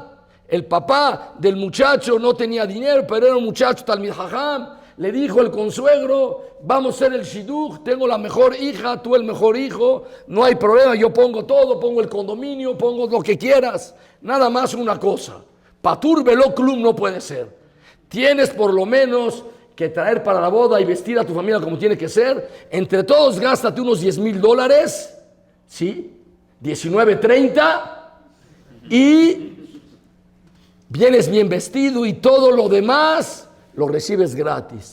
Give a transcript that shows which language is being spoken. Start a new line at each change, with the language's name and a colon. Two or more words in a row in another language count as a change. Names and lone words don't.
Spanish: El papá del muchacho no tenía dinero, pero era un muchacho
Hebrew: תלמיד חכם.
Spanish: Le dijo el consuegro, vamos a hacer el shidduch, tengo la mejor hija, tú el mejor hijo, no hay problema, yo pongo todo, pongo el condominio, pongo lo que quieras. Nada más una cosa,
Hebrew: פטור ולא כלום
Spanish: no puede ser. Tienes por lo menos que traer para la boda y vestir a tu familia como tiene que ser. Entre todos gástate unos $10,000, ¿sí? 19.30 y vienes bien vestido y todo lo demás lo recibes gratis.